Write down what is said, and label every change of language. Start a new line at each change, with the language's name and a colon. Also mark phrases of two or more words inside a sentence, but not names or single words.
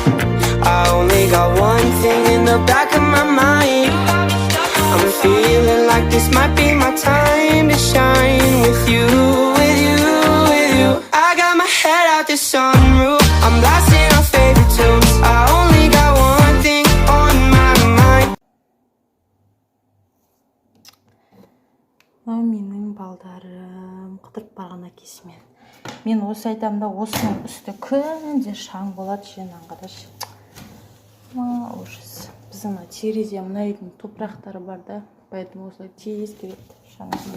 English: I only got one thing in the back of my mind. I'm feeling like this might be my time to shine with you, with you, with you. I got my head out the sunroof, I'm blasting our favorite tunes. I only got one thing on my mind.
Kazakh: Менің балдарым қыдырып барған әкесімен. Мен осы айтамын да, осының үсті күнде шаң болады, жинан қарашы. Ужас. Біздің терезе мына үйдің топырақтары бар да, поэтому осылай тез келеді шаңмен.